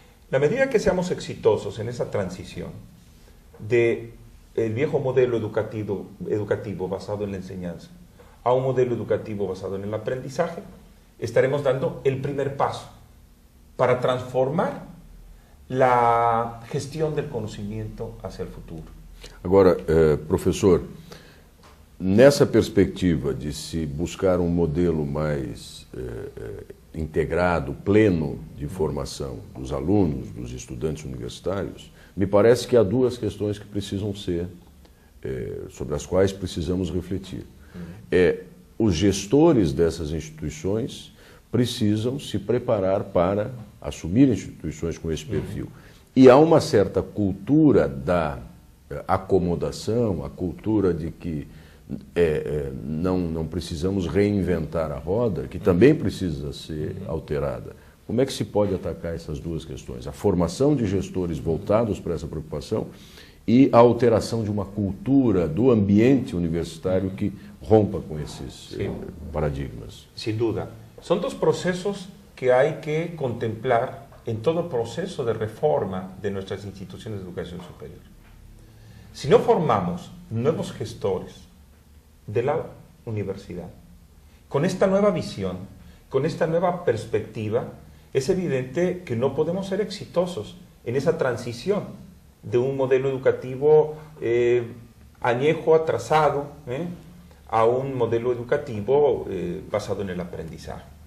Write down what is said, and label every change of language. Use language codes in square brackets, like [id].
[es] La medida que seamos exitosos en esa transición del viejo modelo educativo basado en la enseñanza a un modelo educativo basado en el aprendizaje, estaremos dando el primer paso para transformar la gestión del [pt] conhecimento [es] hacia el futuro. [pt] Agora, professor, nessa perspectiva de se buscar um modelo mais integrado, pleno de formação dos alunos, dos estudantes universitários, me parece que há duas questões que precisam ser, sobre as quais precisamos refletir. Os gestores dessas instituições precisam se preparar para assumir instituições com esse perfil. E há uma certa cultura da acomodação, a cultura de que não precisamos reinventar a roda, que também precisa ser alterada. Como é que se pode atacar essas duas questões? A formação de gestores voltados para essa preocupação e a alteração de uma cultura do ambiente universitário que rompa com esses paradigmas. [es] Sin duda. Son dos procesos que hay que contemplar en todo el proceso de reforma de nuestras instituciones de educación superior. Si no formamos nuevos gestores de la universidad, con esta nueva visión, con esta nueva perspectiva, es evidente que no podemos ser exitosos en esa transición de un modelo educativo añejo, atrasado, a un modelo educativo basado en el aprendizaje.